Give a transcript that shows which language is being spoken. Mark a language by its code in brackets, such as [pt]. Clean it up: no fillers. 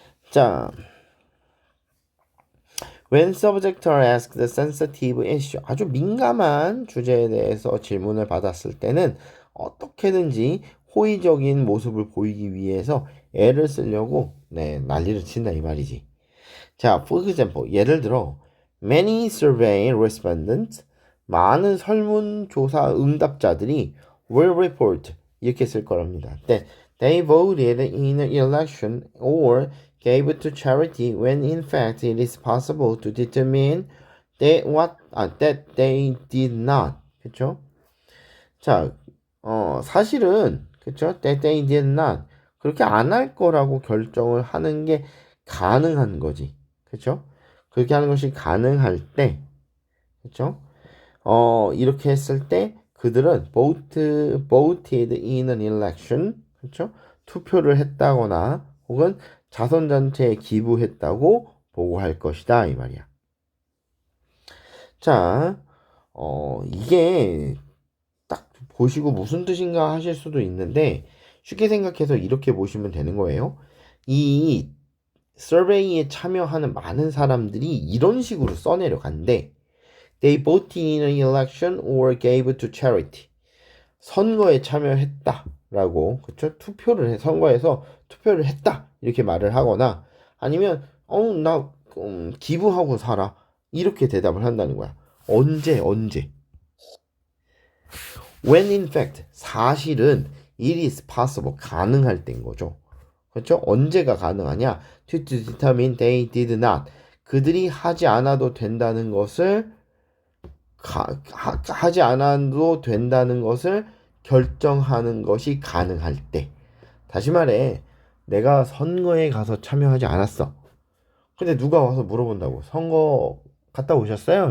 [ko] 자, [en] when subjects are asked a sensitive issue, [ko] 아주 민감한 주제에 대해서 질문을 받았을 때는 어떻게든지 호의적인 모습을 보이기 위해서 애를 쓰려고 난리를 친다 이 말이지. 자, [en] for example, [ko] 예를 들어 [en] many survey respondents, [ko] 많은 설문조사 응답자들이 [en] will report, [ko] 이렇게 쓸 거랍니다. [en] That they voted in an election or gave to charity when in fact it is possible to determine that they did not. [ko] 그쵸? 자, 사실은 그쵸? [en] That they did not. [ko] 그렇게 안 할 거라고 결정을 하는 게 가능한 거지. 그쵸? 그렇게 하는 것이 가능할 때, 그쵸? 이렇게 했을 때 그들은 [en] voted in an election, [ko] 그쵸? 투표를 했다거나 혹은 자선단체에 기부했다고 보고할 것이다 이 말이야. 자, 이게 딱 보시고 무슨 뜻인가 하실 수도 있는데 쉽게 생각해서 이렇게 보시면 되는 거예요. 이 서베이에 참여하는 많은 사람들이 이런 식으로 써내려간대. [en] They voted in an election or gave to charity. [ko] 선거에 참여했다라고, 그쵸? 선거에서 투표를 했다 이렇게 말을 하거나 아니면 나 기부하고 살아 이렇게 대답을 한다는 거야. 언제? [en] When in fact, [ko] 사실은 [en] it is possible, [ko] 가능할 때인 거죠. 그렇죠? 언제가 가능하냐? [en] To determine they did not. [ko] 그들이 하지 않아도 된다는 것을 하지 않아도 된다는 것을 결정하는 것이 가능할 때. 다시 말해, 내가 선거에 가서 참여하지 않았어. 근데 누가 와서 물어본다고. 선거 갔다 오셨어요?